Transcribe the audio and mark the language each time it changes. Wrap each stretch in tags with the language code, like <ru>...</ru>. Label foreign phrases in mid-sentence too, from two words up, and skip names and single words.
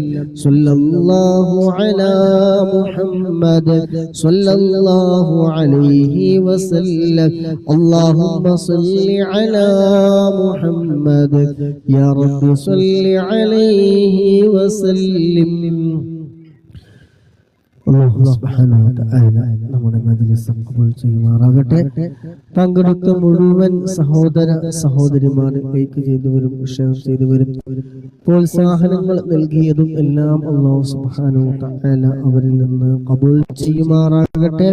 <ar>صلى الله على محمد صلى الله عليه وسلم. اللهم صل على محمد يا رب صل عليه وسلم. الله سبحانه وتعالى</ar> <ml>നമ്മുടെ മജ്‌ലിസ് ഖബൂൽ ചെയ്യുമാറാകട്ടെ. പങ്കെടുത്ത മുഴുവൻ സഹോദര സഹോദരിമാരെ ലൈക്ക് ചെയ്തവരും ഷെയർ ചെയ്തവരും പ്രോത്സാഹനങ്ങൾ നൽകിയതും എല്ലാം</ml> <ar>الله سبحانه وتعالى</ar> <ml>അവരിൽ നിന്ന് ഖബൂൽ ചെയ്യുമാറാകട്ടെ.</ml>